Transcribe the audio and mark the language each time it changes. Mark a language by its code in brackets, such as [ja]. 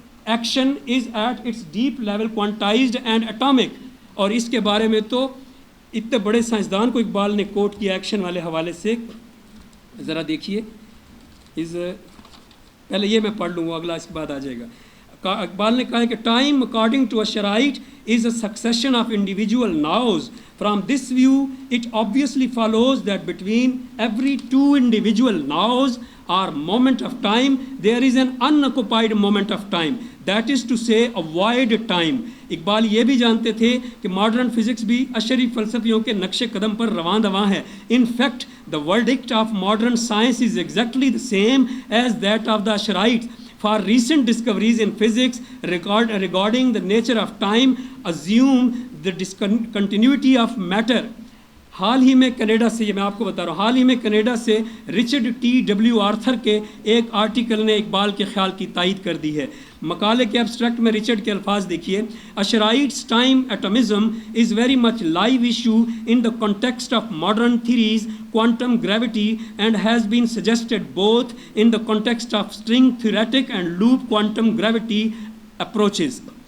[en] action is at its deep level quantized and atomic, [ur] اور اس کے بارے میں تو اتنے بڑے سائنسدان کو اقبال نے کوٹ کیا ایکشن والے حوالے سے، ذرا دیکھیے۔ پہلے یہ میں پڑھ لوں گا، اگلا اس کے بعد آ جائے گا۔ اقبال نے کہا ہے کہ [en] Time according to Asharite is a succession of individual nows. From this view, it obviously follows that between every two individual nows or moment of time, there is an unoccupied moment of time. That is to say, a void time. [ur] Iqbal یہ بھی جانتے تھے کہ modern physics بھی اشری فلسفیوں کے نقش قدم پر رواں دواں ہے۔ [en] In fact, the verdict of modern science is exactly the same as that of the Asherites. For recent discoveries in physics regarding the nature of time assume the discontinuity of matter. [ur] حال ہی میں Canada سے، یہ میں آپ کو بتا رہا ہوں، حال ہی میں کینیڈا سے رچرڈ ٹی آرتھر کے ایک آرٹیکل نے اقبال کے خیال کی تائید کر دی ہے۔ مقالے کے ایبسٹریکٹ میں رچرڈ کے الفاظ دیکھیے: [en] Asharites time atomism is very much live issue in the context of modern theories quantum gravity and has been suggested both in the context of string theoretic and loop quantum gravity approaches.